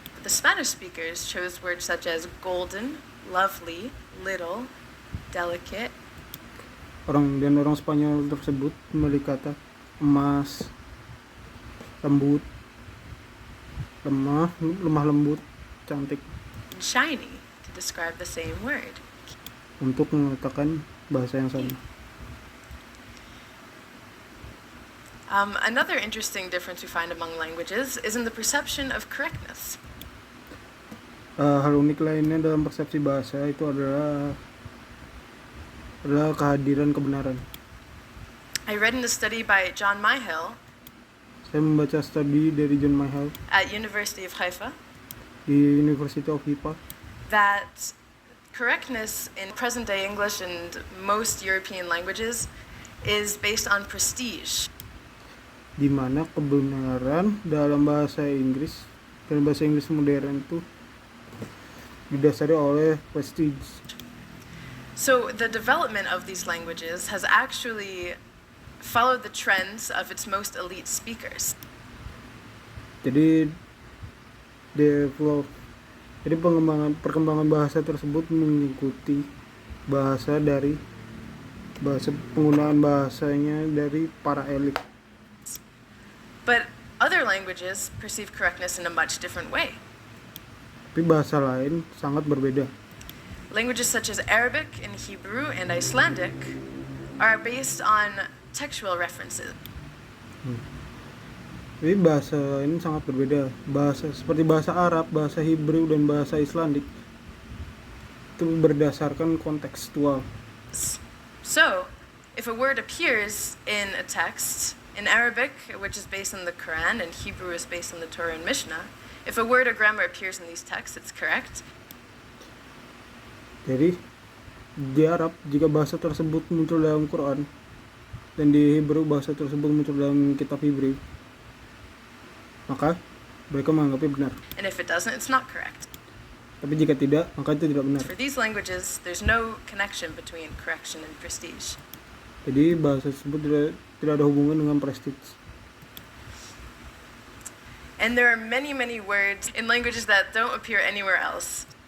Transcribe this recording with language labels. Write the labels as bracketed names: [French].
[English] The Spanish speakers chose words such as golden, lovely, little, delicate. [Indonesian] orang Spanyol tersebut memiliki kata emas, lembut, lemah lembut, cantik [English] And shiny to describe the same word. [Indonesian] untuk mengatakan bahasa yang sama. [English] Another interesting difference we find among languages is in the perception of correctness. [Indonesian] Hal unik lainnya dalam persepsi bahasa itu adalah kehadiran kebenaran. [English] I read in a study by John Myhill [Indonesian] Saya membaca studi dari John Myhill [English] at University of Haifa [Indonesian] di University of Haifa [English] that correctness in present-day English and most European languages is based on prestige. [Indonesian] di mana kebenaran dalam bahasa Inggris dan bahasa Inggris modern itu didasari oleh prestige. [English] So the development of these languages has actually followed the trends of its most elite speakers. [Indonesian] Jadi perkembangan bahasa tersebut mengikuti penggunaan bahasanya dari para elit. [English] But other languages perceive correctness in a much different way. [Indonesian] Tapi bahasa lain sangat berbeda. [English] Languages such as Arabic and Hebrew and Icelandic are based on textual references. [Indonesian] Jadi bahasa ini sangat berbeda. Seperti bahasa Arab, bahasa Hebrew, dan bahasa Islandik itu berdasarkan kontekstual. [English] So, if a word appears in a text, in Arabic, which is based on the Quran, and Hebrew is based on the Torah and Mishnah, if a word or grammar appears in these texts, it's correct. [Indonesian] Jadi di Arab jika bahasa tersebut muncul dalam Quran dan di Hebrew bahasa tersebut muncul dalam kitab Hebrew, maka mereka menganggapnya benar. [English] And if it doesn't, it's not correct. [Indonesian] Tapi jika tidak, maka itu tidak benar. [English] For these languages, there's no connection between correction and prestige. [Indonesian] Jadi bahasa tersebut tidak ada hubungan dengan prestige. [English] And there are many, many words in languages that don't appear anywhere else.